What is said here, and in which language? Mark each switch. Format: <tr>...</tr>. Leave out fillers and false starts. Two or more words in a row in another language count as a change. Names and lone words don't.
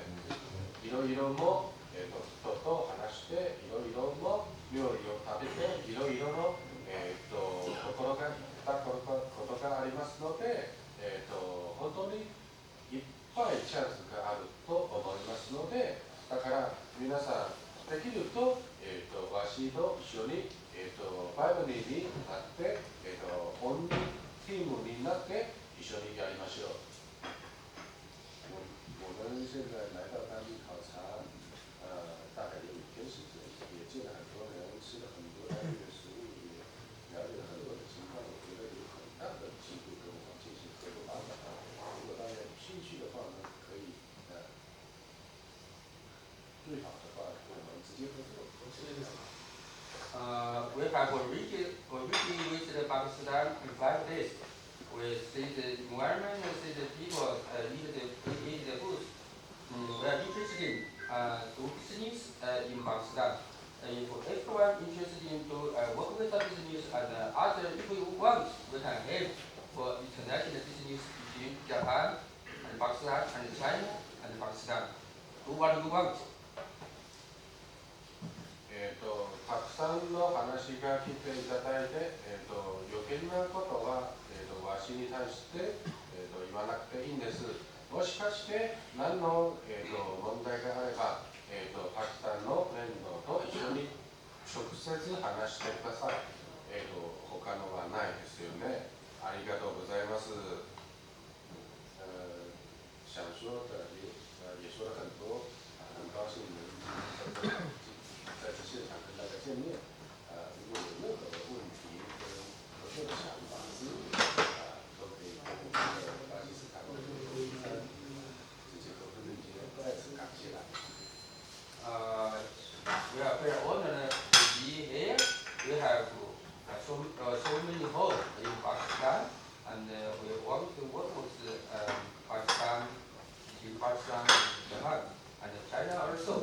<ja>いろいろも、人と話して、いろいろも料理を食べて、いろいろの、心がたことがありますので、本当にいっぱいチャンスがあると思いますので、だから皆さんできると、わしと一緒に、ファイブになって、オンリーチームになって一緒にやりましょう。</ja> <zh>我们现在来到当地考察，大概有1天时间，也见了很多人，吃了很多当地的食物，也了解了很多的情况。我觉得有很大的机会跟我们进行合作发展。如果大家有兴趣的话呢，可以最好的话跟我们直接合作。</zh> <en>We have already visited Pakistan in 5 days. We see the environment, we see the people, eat the food. We are interested in do business in Pakistan. If everyone interested in to work with the business and other, if we want, we can help for international business between Japan and Pakistan and China and Pakistan. Do what you want.</en> <ja>たくさんの話が来ていただいて、余計なことは、わしに対して、言わなくていいんです。もしかして何の、問題があれば、パキスタンの面倒と一緒に直接話してください。他のはないですよね。ありがとうございます。</ja> <zh>想说的也说了很多，很高兴能在这现场跟大家见面。如果有任何的问题跟合作的想法、思路，都可以跟我们的巴基斯坦的直接沟通链接。再次感谢大家。</zh> <en>We are very honored to be here. We have so many homes in Pakistan, and we want to work with Pakistan, Japan, and China also.</en>